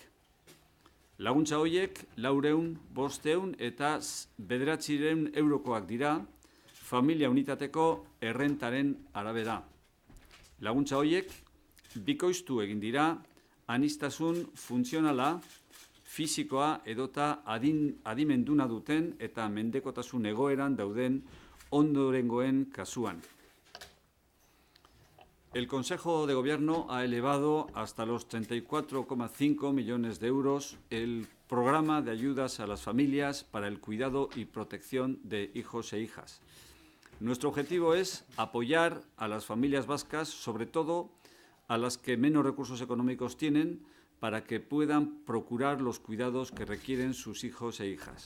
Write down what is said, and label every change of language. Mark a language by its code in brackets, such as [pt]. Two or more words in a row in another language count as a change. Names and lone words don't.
[eu] Laguntza horiek 400, 500 eta 900 eurokoak dira familia unitateko errentaren arabera. Laguntza horiek bikoiztu egin dira aniztasun funtzionala, fisikoa edota adimenduna duten eta mendekotasun egoeran dauden ondorengoen kasuan. [es] El Consejo de Gobierno ha elevado hasta los 34,5 millones de euros el programa de ayudas a las familias para el cuidado y protección de hijos e hijas. Nuestro objetivo es apoyar a las familias vascas, sobre todo a las que menos recursos económicos tienen, para que puedan procurar los cuidados que requieren sus hijos e hijas.